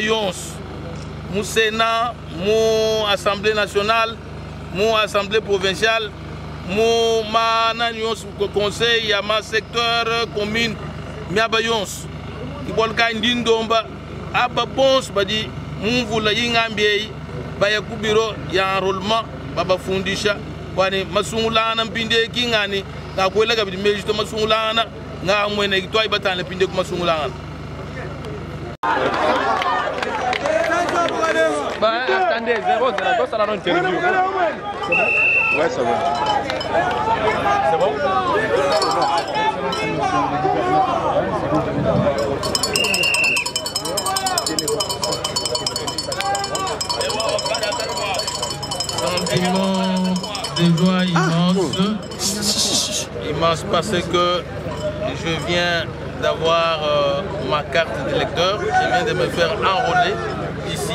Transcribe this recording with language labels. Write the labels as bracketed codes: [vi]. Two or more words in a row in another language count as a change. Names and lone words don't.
[lua] yonsu mu Sénat, mu [fr] Assemblée nationale, [lua] mu [fr] Assemblée provinciale, [lua] mu conseil ya ma [fr] secteur commune [lua] miaba yonsu ibolka ndindomba aba bons badi mumvula yingambie baya kubiro ya enrôlement baba fundisha wani masungulana mpinde kingani na kwela kabidi mejito masungulana nga mwene kitwa ibatana pinde ku masungulana. [fr] Bah attendez, 0-0, ça la interview. Ouais, ça va. C'est bon? Sentiment de joie immense parce que je viens d'avoir ma carte d'électeur, je viens de me faire enrôler ici.